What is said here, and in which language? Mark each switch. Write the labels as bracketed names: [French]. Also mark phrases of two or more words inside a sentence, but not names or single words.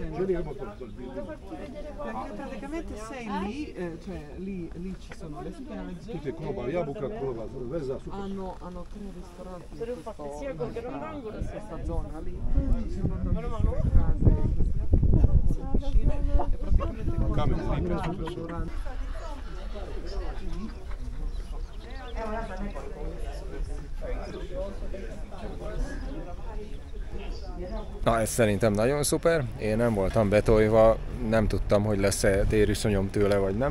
[Italian] praticamente sei lì, cioè lì ci sono le spiagge. Tutte Konoba, Jabuka, Konoba, Vesa, Hanno 3 ristoranti in questa zona lì. Ci sono tantissime case, le piscine e praticamente [Hungarian] Na, ez szerintem nagyon szuper. Én nem voltam betolva, nem tudtam, hogy lesz-e tériszonyom tőle, vagy nem.